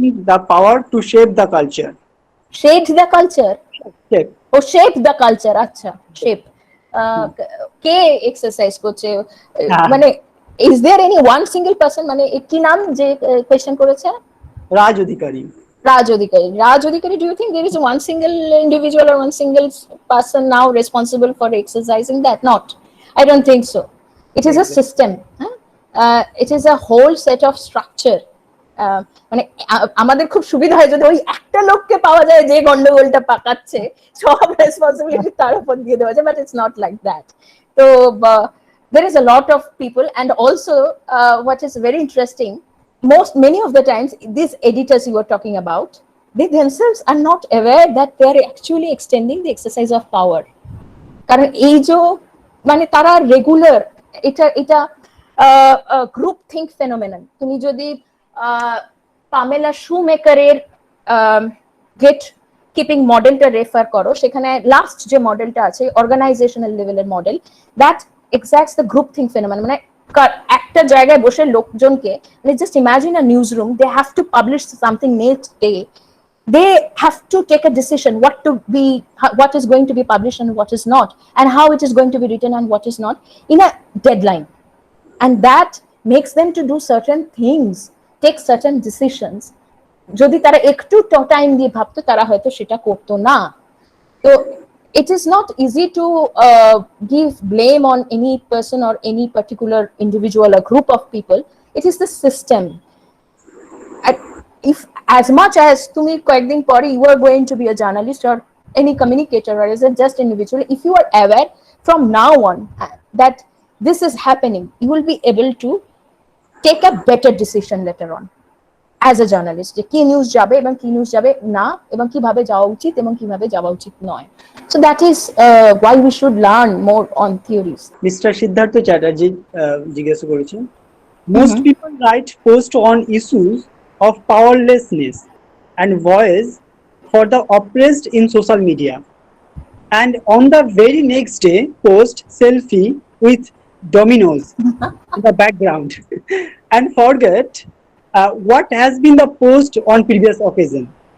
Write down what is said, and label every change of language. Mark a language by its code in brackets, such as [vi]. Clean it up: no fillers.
[en] The power to shape the culture. Shape the culture, ও shape the culture, [bn] আচ্ছা [en] shape কে exercise করছে, মানে is there any one single person, [bn] মানে কি নাম যে [en] Question করেছে? [bn] রাজ অধিকারী। [en] Raj Adhikari, do you think there is one single individual or one single person now responsible for exercising that? Not. I don't think so. It is a system. It is a whole set of structure. [bn] মানে আমাদের খুব সুবিধা হয় যদি ওই একটা লোককে পাওয়া যায় যে গন্ডগোলটা পাকাচ্ছে, সব রেসপন্সিবিলিটি তার উপর দিয়ে দেওয়া যায়, [en] But it's not like that. তো there is a lot of people, and also what is very interesting, many of the times these editors you are talking about, they themselves are not aware that they are actually extending the exercise of power, [bn] কারণ এই যে মানে তারা regular এটা [en] Group think phenomenon. [bn] তুমি যদি Pamela শুমেকারের gate keeping মডেলটা refer করো, সেখানে লাস্ট যে মডেলটা আছে অর্গানাইজেশনাল লেভেলের model, [en] That exacts the group think phenomenon. [bn] মানে একটা জায়গায় বসে লোকজনকে, মানে [en] Just imagine a news room, they have to publish something next day, they have to take a decision what is going to be published and what is not, and how it is going to be written and what is not, in a deadline, and that makes them to do certain things, take certain decisions. [bn] যদি তারা একটু time দিয়ে ভাবতো, তারা হয়তো সেটা করতো না। [en] তো it is not easy to give blame on any person or any particular individual or group of people. It is the system. If as much as [bn] tumi koyekdin pore [en] you are going to be a journalist or any communicator or as a just individual, if you are aware from now on that this is happening, you will be able to take a better decision later on as a journalist, [bn] যে কি news যাবে এবং কি news যাবে না, এবং কিভাবে যাওয়া উচিত এবং কিভাবে যাওয়া উচিত নয়। [en] So that is why we should learn more on theories. [bn] Mister Siddharth Chatterjee জিজ্ঞাসা করেছেন, [en] Most people write posts on issues of powerlessness and voice for the oppressed in social media. And on the very next day, post selfie with dominoes in the background and forget what has been the post on previous occasion.